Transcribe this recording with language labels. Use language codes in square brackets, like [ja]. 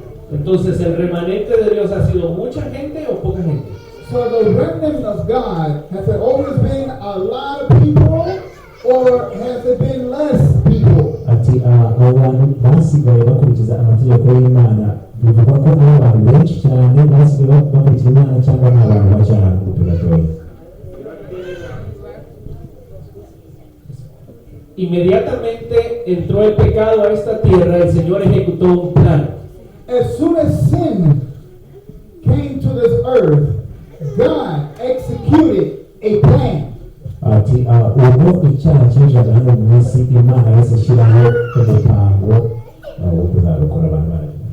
[es] Entonces, ¿el remanente de Dios ha sido mucha gente o poca gente? [en] So the remnant of God, has it always been a lot of people or has it been less people? [rw] Ati abantu basigaye bakurikiza amategeko y'Imana bivuga ko ari abantu benshi cyane basigaye bakurikiza Imana cyangwa ni abantu bake cyane gatoya? [es] Inmediatamente entró el pecado a esta tierra, el Señor ejecutó un plan. [en] As soon as sin came to this earth, God executed a plan. [rw] Ati ubwo icyaha cyinjiraga hano mu isi Imana yose ishyiraho umupango wo kuzarokora abantu bayo.